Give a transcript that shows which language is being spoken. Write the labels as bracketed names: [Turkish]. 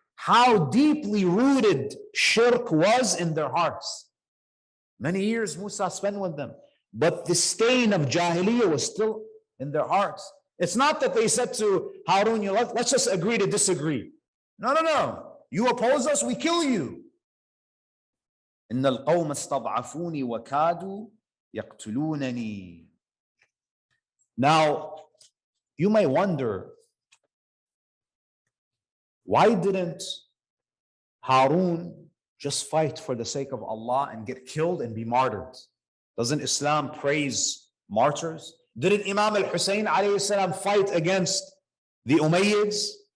[English] how deeply rooted shirk was in their hearts. Many years Musa spent with them, but the stain of Jahiliyyah was still in their hearts. It's not that they said to Harun, let's just agree to disagree. No, no, no. You oppose us, we kill you. [Arabic] إن القوم استضعفوني وكادوا يقتلونني. [English] Now, you may wonder, why didn't Harun just fight for the sake of Allah and get killed and be martyred? Doesn't Islam praise martyrs? Didn't Imam al-Hussein alayhi salam fight against the Umayyads?